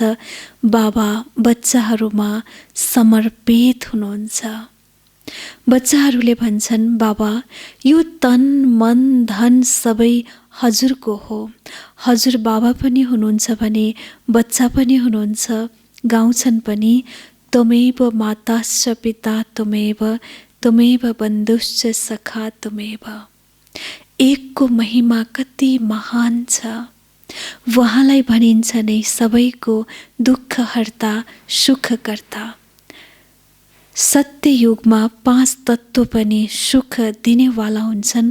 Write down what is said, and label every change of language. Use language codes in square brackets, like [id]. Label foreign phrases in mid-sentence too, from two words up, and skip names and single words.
[ne] बाबा बच्चाहरूमा समर्पित हुनुहुन्छ। बच्चाहरूले भन्छन्, बाबा यो तन मन धन सबै हजुरको हो। हजुर बाबा पनि हुनुहुन्छ भने बच्चा पनि हुनुहुन्छ। गाउँछन् पनि, [sa] त्वमेव माताश्च पिता त्वमेव, त्वमेव बन्धुश्च सखा त्वमेव। [ne] एकको महिमा कति महान छ। उहाँलाई भनिन्छ नै सबैको दुःखहर्ता, सुखकर्ता। सत्य युगमा 5 तत्त्व पनि सुख दिनेवाला हुन्छन्।